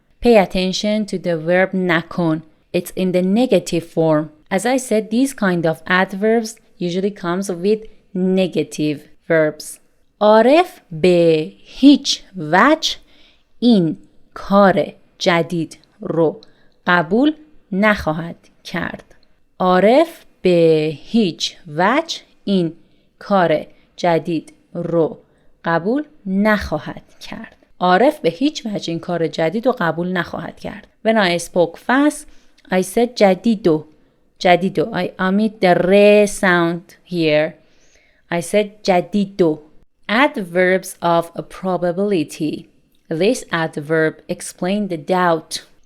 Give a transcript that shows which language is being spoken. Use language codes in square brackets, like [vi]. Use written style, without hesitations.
[en] Pay attention to the verb نکن. It's in the negative form. As I said, these kind of adverbs usually comes with negative verbs. [fa] عارف به هیچ وجه این کار جدید رو قبول نخواهد کرد. عارف به هیچ وجه این کار جدید رو قبول نخواهد کرد. عارف به هیچ وجه این کار جدید رو قبول نخواهد کرد. [en] When I spoke fast, I said جدیدو. I omit the re sound here. I said جدیدو. Adverbs of a probability. This adverb explains the doubt.